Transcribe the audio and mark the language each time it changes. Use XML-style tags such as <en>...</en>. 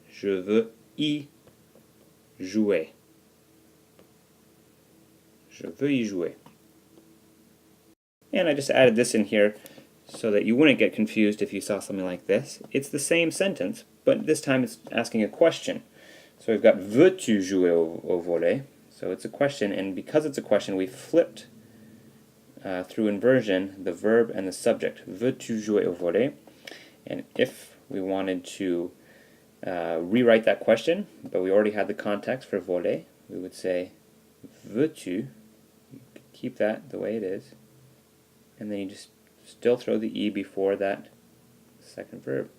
<fr>Je veux y jouer. Je veux y jouer.</fr> <en>And I just added this in here so that you wouldn't get confused if you saw something like this. It's the same sentence, but this time it's asking a question. So we've got</en> <fr>veux-tu jouer au volley?</fr> <en>So it's a question, and because it's a question, we flipped through inversion the verb and the subject.</en> <fr>Veux-tu jouer au volley?</fr> <en>And if we wanted to rewrite that question, but we already had the context for volley, we would say</en> <fr>veux-tu,</fr> <en>keep that the way it is, and then you just still throw the I before that second verb.</en>